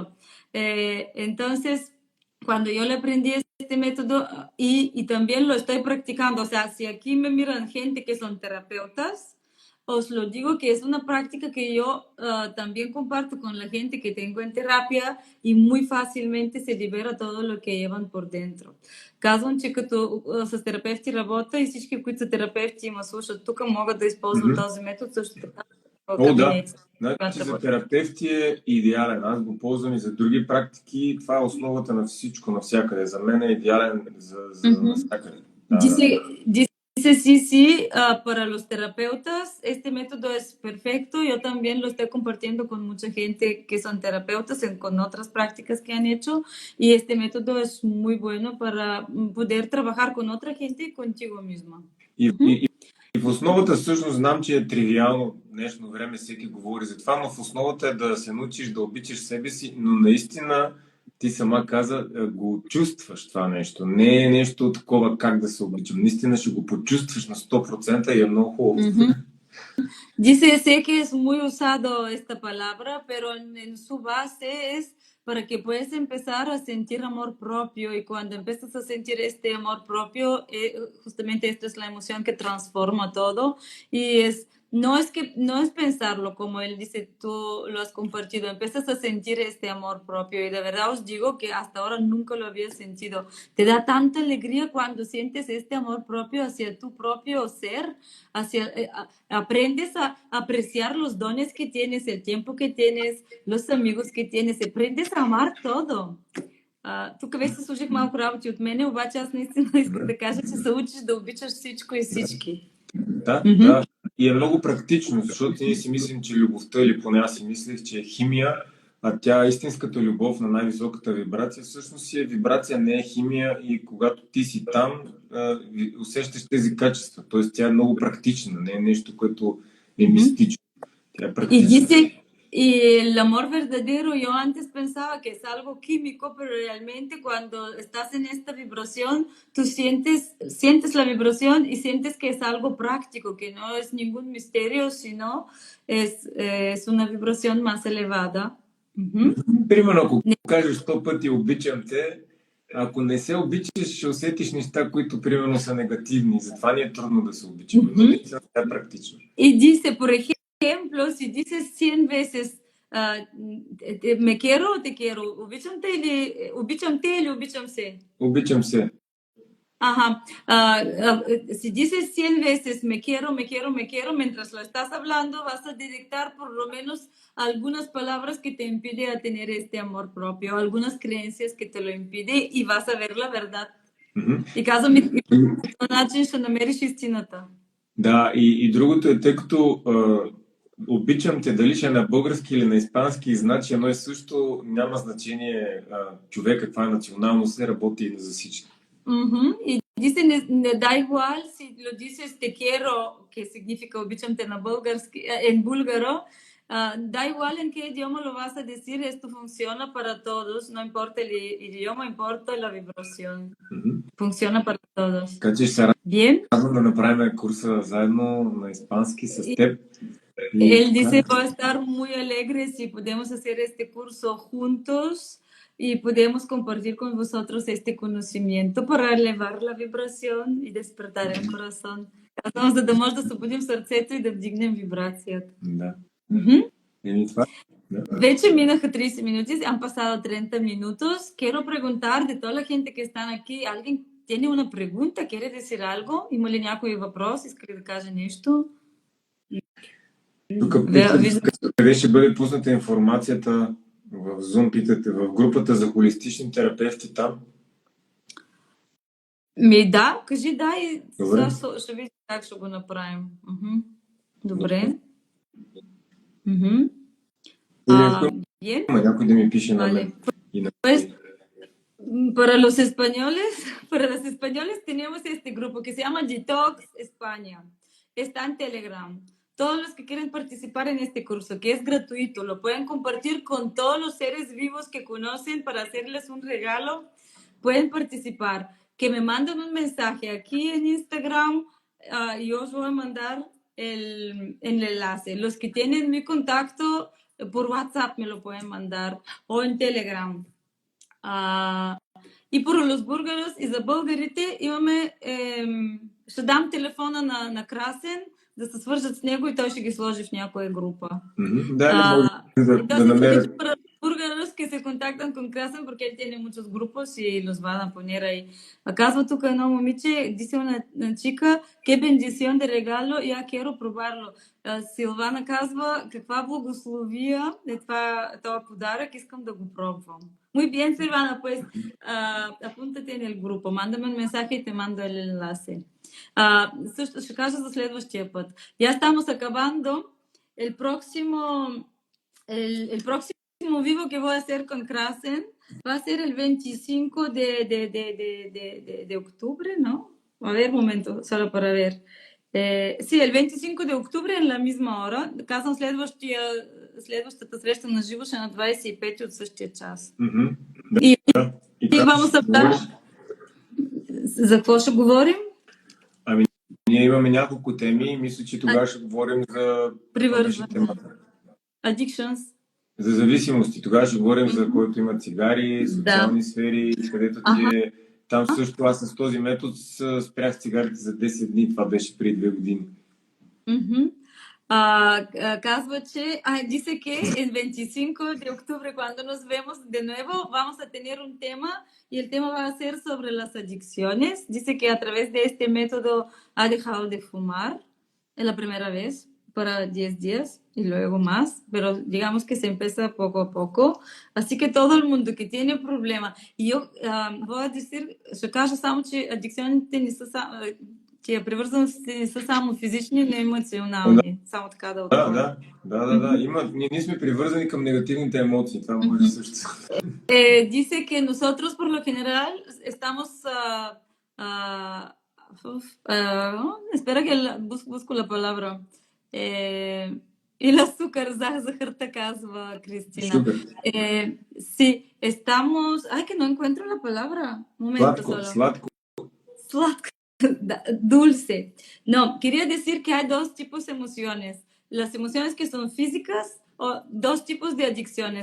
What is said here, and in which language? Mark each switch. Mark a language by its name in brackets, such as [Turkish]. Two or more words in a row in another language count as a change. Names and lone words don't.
[Spanish] Entonces, cuando yo le aprendí este método y también lo estoy practicando, o sea, si aquí me miran gente que son terapeutas, os lo digo que es una práctica que yo también comparto con la gente que tengo en terapia, y muy fácilmente se libera todo lo que llevan por dentro. [Bulgarian] Казвам, че като с терапевти работя, и всички, които са терапевти и ме слушат тук, могат да използват този метод също така. Значи за терапевти е идеален. Аз го ползвам и за други практики. Това е основата на всичко, навсякъде. За мен е идеален за навсякъде. [Spanish] Dice sí, sí, para los terapeutas este método es perfecto. Yo también lo estoy compartiendo con mucha gente que son terapeutas con otras prácticas que han hecho y este método es muy bueno para poder trabajar con otra gente y contigo misma. [Bulgarian] И, и, и в основата всъщност знам, че е тривиално в днешно време, всеки говори за това, но в основата е да се научиш да обичаш себе си, но наистина ти сама каза, го чувстваш това нещо. Не е нещо такова как да се обичам. Наистина ще го почувстваш на 100% и е много хубаво. [Spanish] Dice, sé que es muy usado esta palabra, pero en su base es para que puedas empezar a sentir amor propio y cuando empiezas a sentir este amor propio, justamente esto es la emoción que transforma todo y no es pensarlo como él dice, tú lo has compartido, empiezas a sentir este amor propio y de verdad os digo que hasta ahora nunca lo había sentido. Te da tanta alegría cuando sientes este amor propio hacia tu propio ser, aprendes a apreciar los dones que tienes, el tiempo que tienes, los amigos que tienes, aprendes a amar todo. [Bulgarian] Тук вече се служих малко работи от мене, обаче аз наистина исках да кажа, че се учиш да обичаш всичко и всички. Да, да. И е много практично, защото ние си мислим, че любовта, или поне аз си мислех, че е химия, а тя истинската любов на най-високата вибрация всъщност си е вибрация, не е химия и когато ти си там, усещаш тези качества. Тоест тя е много практична, не е нещо, което е мистично. Тя е практична. [Spanish] Y el amor verdadero, yo antes pensaba que es algo químico, pero realmente cuando estás en esta vibración, tú sientes la vibración y sientes que es algo práctico, que no es ningún misterio, sino es una vibración más elevada. [Bulgarian] Примерно, ако кажеш 100 пъти обичам те, ако не се обичаш, ще усетиш неща, които примерно са негативни. Затова ни е трудно да се обичаме. Но наистина това е практично. [Spanish] И dice, por ejemplo, si dices 100 veces me quiero o te quiero, [Bulgarian] обичам те или обичам се? Обичам се. Ajá. [Spanish] Si dices 100 veces me quiero, mientras lo estás hablando vas a detectar por lo menos algunas palabras que te impiden a tener este amor propio, algunas creencias que te lo impiden y vas a ver la verdad. [Bulgarian] И казвам, по този начин ще намериш истината. Да, и другото е, тъй като обичам те, дали ще е на български или на испански, значи едно и също, няма значение човек каква е националност, се работи за всички. [Spanish] Y dice, da igual si lo dices te quiero, que significa [Bulgarian] обичам те на български, [Spanish] en búlgaro, da igual en qué idioma lo vas a decir, esto funciona para todos, no importa el idioma, importa la vibración. Funciona para todos. [Bulgarian] Така че ще [Spanish] Bien. [Bulgarian] радвам да направим курса заедно на испански с теб. [Spanish] Él dice, va a estar muy alegre si podemos hacer este curso juntos y podemos compartir con vosotros este conocimiento para elevar la vibración y despertar el corazón. [Bulgarian] Казвам, за да може да събудим сърцето и да вдигнем вибрацията. Да. Вече минаха [Spanish] 30 minutos, han pasado 30 minutos. Quiero preguntar de toda la gente que están aquí, ¿alguien tiene una pregunta? ¿Quiere decir algo? [Bulgarian] Има ли някой въпрос? Иска ли да каже нещо? Тук къде ще бъде пусната информацията в Zoom, питате, в групата за холистични терапевти там? Да, кажи да и сега ще видим как ще го направим. Добре. Bien. Някой да ми пише на мен. [Spanish] Pues, para los españoles tenemos este grupo que se llama Detox España. Está en Telegram. Todos los que quieren participar en este curso, que es gratuito, lo pueden compartir con todos los seres vivos que conocen para hacerles un regalo. Pueden participar. Que me manden un mensaje aquí en Instagram y os voy a mandar el enlace. Los que tienen mi contacto por WhatsApp me lo pueden mandar o en Telegram. [Bulgarian] И [Spanish] por los búlgaros [Bulgarian] и за българите имаме, ще дам телефона на Красен, да се свържат с него и той ще ги сложи в някоя група. Да намерят. [Spanish] Búlgaros que se contactan con Krasen porque él tiene muchos grupos y los van a poner ahí. [Bulgarian] Казва тук едно момиче, [Spanish] dice una chica, qué bendición de regalo, ya quiero probarlo. [Bulgarian] Силвана казва, каква благословия е това подарък, искам да го пробвам. [Spanish] Muy bien, Silvana, pues apúntate en el grupo, mándame un mensaje y te mando el enlace. [Bulgarian] Също ще кажа за следващия път. [Spanish] Ya estamos acabando. El próximo vivo que voy a hacer con Krasen va a ser el 25 de octubre, ¿no? A ver, un momento, solo para ver. Sí, el 25 de octubre en la misma hora. [Bulgarian] Казвам следващата среща на живо ще е на 25 от същия час. [Spanish] И vamos a hablar... [Bulgarian] За какво ще говорим? Ние имаме няколко теми и мисля, че тогава ще говорим за привързване. Addictions. За зависимости. Тогава ще говорим за който има цигари, социални сфери, където ти е... Там също аз с този метод спрях цигарите за 10 дни. Това беше преди 2 години. Казва, че [Spanish] dice que el 25 de octubre, cuando nos vemos de nuevo, vamos a tener un tema y el tema va a ser sobre las adicciones. Dice que a través de este método ha dejado de fumar en la primera vez para 10 días y luego más, pero digamos que se empieza poco a poco. Así que todo el mundo que tiene problema, y yo voy a decir, [Bulgarian] ще кажа само, че адикционите не са тия привързаности не са само физични, но и емоционални. Само така да отговоря. Да. Ние сме привързани към негативните емоции. Това може също. [Spanish] Dice que nosotros por lo general estamos... espera que busco la palabra. El azúcar, [Bulgarian] захарта, казва Cristina. [Spanish] Sí, estamos... Ay, que no encuentro la palabra. Un momento solo. [Bulgarian] Sladko. [Spanish] Dulce. No, quería decir que hay dos tipos de emociones. Las emociones que son físicas o dos tipos de adicciones.